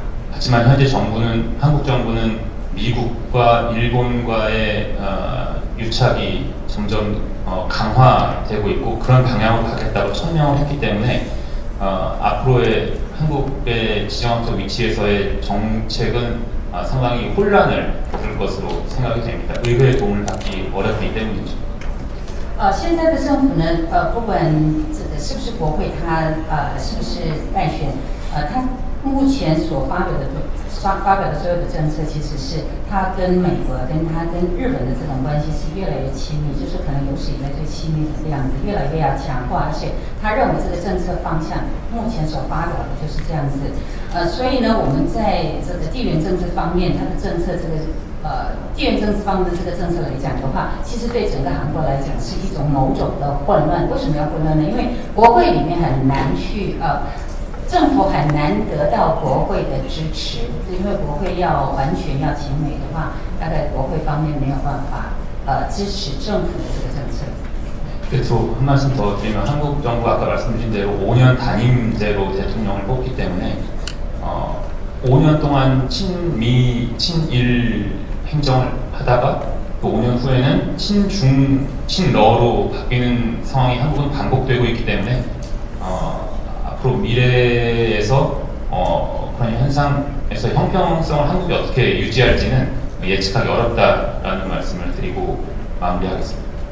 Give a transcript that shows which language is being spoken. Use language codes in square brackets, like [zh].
[ko] 하지만 현재 정부는 한국 정부는 미국과 일본과의 유착이 점점 강화되고 있고 그런 방향으로 가겠다고 천명을 했기 때문에 앞으로의 한국의 지정학적 위치에서의 정책은 상당히 혼란을 겪을 것으로 생각이 됩니다. 의회의 도움을 받기 어렵기 때문이죠. [zh] 现在的政府呢，不管这个是不是国会，它是不是败选，它目前所发表的所有的政策，其实是它跟美国、跟日本的这种关系是越来越亲密，就是可能有史以来最亲密的这样子，越来越要强化，而且他认为这个政策方向目前所发表的就是这样子。所以呢，我们在这个地缘政治方面，它的政策这个。地缘政治方面的这个政策来讲的话，其实对整个韩国来讲是一种某种的混乱。为什么要混乱呢？因为国会里面很难去政府很难得到国会的支持，因为国会要完全要亲美的话，大概国会方面没有办法支持政府的这个政策。 [ko] 그래서 한 말씀 더 드리면 한국 정부가 아까 말씀드린 대로 5년 단임제로 대통령을 뽑기 때문에 5년 동안 친미, 친일 행정을 하다가 또 5년 후에는 친중, 친러로 바뀌는 상황이 한국은 반복되고 있기 때문에 앞으로 미래에서 그런 현상에서 형평성을 한국이 어떻게 유지할지는 예측하기 어렵다라는 말씀을 드리고 마무리하겠습니다.